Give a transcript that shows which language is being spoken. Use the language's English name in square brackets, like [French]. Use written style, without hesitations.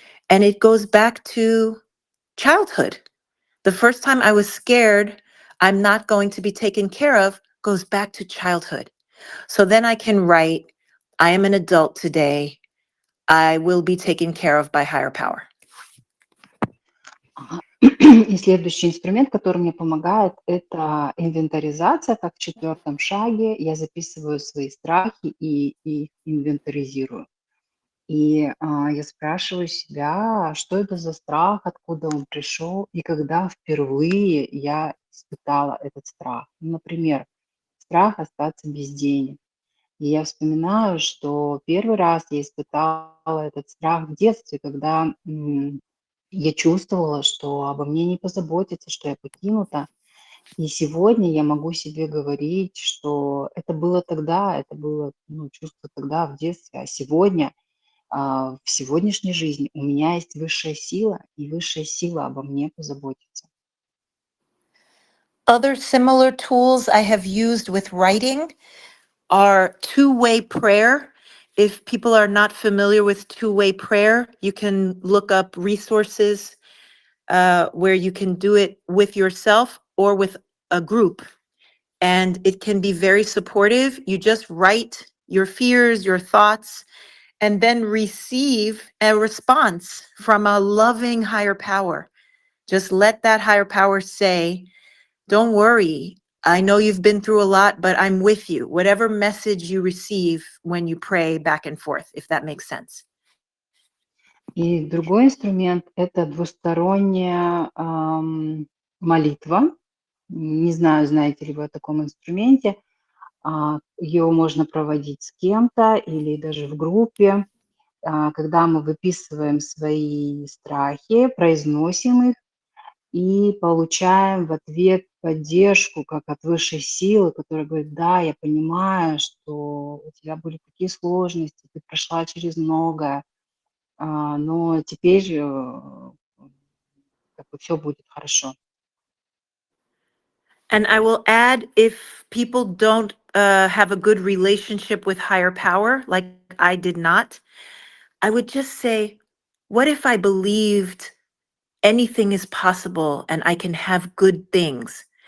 [English] And it goes back to childhood. The first time I was scared, I'm not going to be taken care of, goes back to childhood. So then I can write, I am an adult today. I will be taken care of by higher power. [Russian] И следующий инструмент, который мне помогает, это инвентаризация, как в 4-м шаге. Я записываю свои страхи и инвентаризирую. Я спрашиваю себя, что это за страх, откуда он пришел и когда впервые я испытала этот страх. Ну, например, страх остаться без денег. И я вспоминаю, что первый раз я испытала этот страх в детстве, когда я чувствовала, что обо мне не позаботятся, что я покинута. И сегодня я могу себе говорить, что это было тогда, это было чувство тогда в детстве, а сегодня, в сегодняшней жизни у меня есть высшая сила, и высшая сила обо мне позаботится. [English] Other similar tools I have used with writing are two-way prayer. If people are not familiar with two-way prayer, you can look up resources where you can do it with yourself or with a group. And it can be very supportive. You just write your fears, your thoughts, and then receive a response from a loving higher power. Just let that higher power say, don't worry. I know you've been through a lot, but I'm with you. Whatever message you receive when you pray back and forth, if that makes sense. [Russian] И другой инструмент – это двусторонняя молитва. Не знаю, знаете ли вы о таком инструменте. Ее можно проводить с кем-то или даже в группе, когда мы выписываем свои страхи, произносим их и получаем в ответ поддержку, как от высшей силы, которая говорит: да, я понимаю, что у тебя были такие сложности, ты прошла через многое, но теперь как бы все будет хорошо. [English] And I will add, if people don't have a good relationship with higher power, like I did not, I would just say, what if I believed anything is possible and I can have good things?